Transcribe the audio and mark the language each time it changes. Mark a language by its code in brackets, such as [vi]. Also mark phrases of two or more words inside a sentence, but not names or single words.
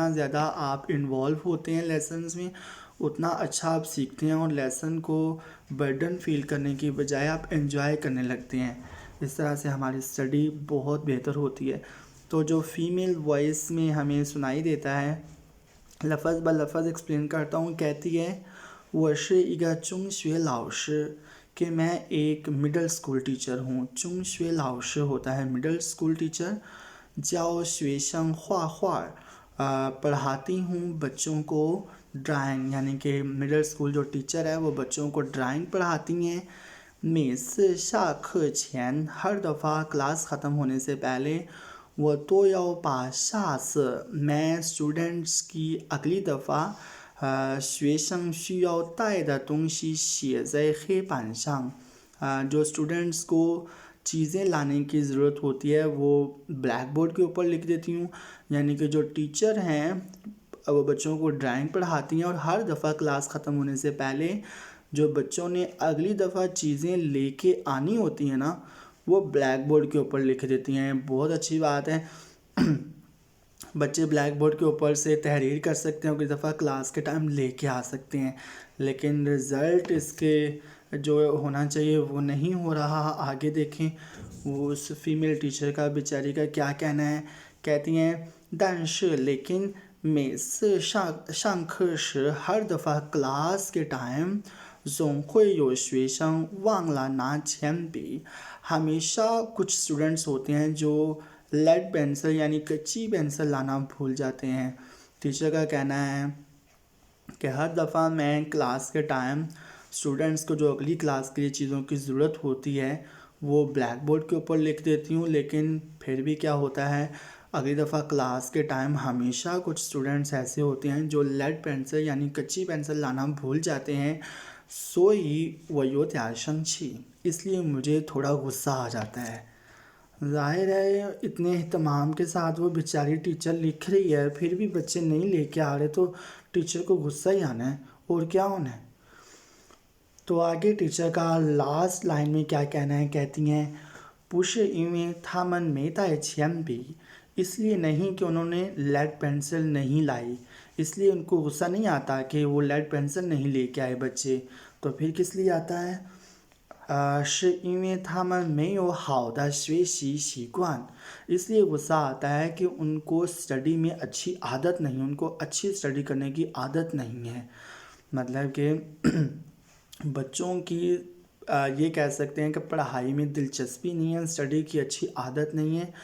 [ur] جتنا زیادہ آپ انوالو ہوتے ہیں لیسنز میں اتنا اچھا آپ سیکھتے ہیں اور لیسن کو [en] burden feel [ur] کرنے کی بجائے آپ انجوائے کرنے لگتے ہیں. اس طرح سے ہماری اسٹڈی بہت بہتر ہوتی ہے. تو جو [en] female voice [ur] میں ہمیں سنائی دیتا ہے، لفظ بہ لفظ ایکسپلین کرتا ہوں. کہتی ہے [zh] 我是一个中学老师 [ur] کہ میں ایک [en] middle school teacher [ur] ہوں. [zh] 中学老师 [ur] ہوتا ہے [en] middle school teacher. [zh] 教学生画画 [ur] پڑھاتی ہوں بچوں کو ڈرائنگ، یعنی کہ [en] middle school [ur] جو ٹیچر ہے وہ بچوں کو ڈرائنگ پڑھاتی ہیں. [zh] 每次下课前 [ur] ہر دفعہ کلاس ختم ہونے سے پہلے [zh] 我都要把下次 [ur] میں اسٹوڈنٹس کی اگلی دفعہ [zh] 学生需要带的东西写在黑板上। [ur] جو اسٹوڈنٹس کو چیزیں لانے کی ضرورت ہوتی ہے وہ بلیک بورڈ کے اوپر لکھ دیتی ہوں. یعنی کہ جو ٹیچر ہیں وہ بچوں کو ڈرائنگ پڑھاتی ہیں اور ہر دفعہ کلاس ختم ہونے سے پہلے جو بچوں نے اگلی دفعہ چیزیں لے کے آنی ہوتی ہیں نا، وہ بلیک بورڈ کے اوپر لکھ دیتی ہیں. بہت اچھی بات ہے. بچے بلیک بورڈ کے اوپر سے تحریر کر سکتے ہیں اور اگلی دفعہ کلاس کے ٹائم لے کے آ سکتے ہیں، لیکن رزلٹ اس کے جو ہونا چاہیے وہ نہیں ہو رہا. آگے دیکھیں وہ اس [en] female teacher [ur] کا بےچاری کا کیا کہنا ہے. کہتی ہیں 但是 لیکن [zh] 每次上课时 [ur] ہر دفعہ کلاس کے ٹائم [zh] 总会有学生忘了拿铅笔 [ur] ہمیشہ کچھ اسٹوڈنٹس ہوتے ہیں جو [en] lead pencil [ur] یعنی کچی پنسل لانا بھول جاتے ہیں. ٹیچر کا کہنا ہے کہ ہر دفعہ میں کلاس کے ٹائم اسٹوڈنٹس کو جو اگلی کلاس کے لیے چیزوں کی ضرورت ہوتی ہے وہ بلیک بورڈ کے اوپر لکھ دیتی ہوں، لیکن پھر بھی کیا ہوتا ہے، اگلی دفعہ کلاس کے ٹائم ہمیشہ کچھ اسٹوڈنٹس ایسے ہوتے ہیں جو [en] lead pencil [ur] یعنی کچی پنسل لانا بھول جاتے ہیں. [zh] 所以我有点生气 [ur] اس لیے مجھے تھوڑا غصہ آ جاتا ہے. ظاہر ہے اتنے اہتمام کے ساتھ وہ بےچاری ٹیچر لکھ رہی ہے، پھر بھی بچے نہیں لے کے آ رہے تو ٹیچر کو غصہ ہی آنا ہے اور کیا ہونا ہے. تو آگے ٹیچر کا [en] last line [ur] میں کیا کہنا ہے. کہتی ہیں [zh] 不是因为他们没带铅笔 [ur] اس لیے نہیں کہ انہوں نے [en] lead pencil [ur] نہیں لائی، اس لیے ان کو غصہ نہیں آتا کہ وہ [en] lead pencil [ur] نہیں لے کے آئے بچے. تو پھر کس لیے آتا ہے [zh] 是因为他们没有好的学习习惯 [ur] اس لیے غصہ آتا ہے کہ ان کو اسٹڈی میں اچھی عادت نہیں، ان کو اچھی اسٹڈی کرنے کی عادت نہیں ہے. مطلب کہ بچوں کی یہ کہہ سکتے ہیں کہ پڑھائی میں دلچسپی نہیں ہے، اسٹڈی کی اچھی عادت نہیں ہے.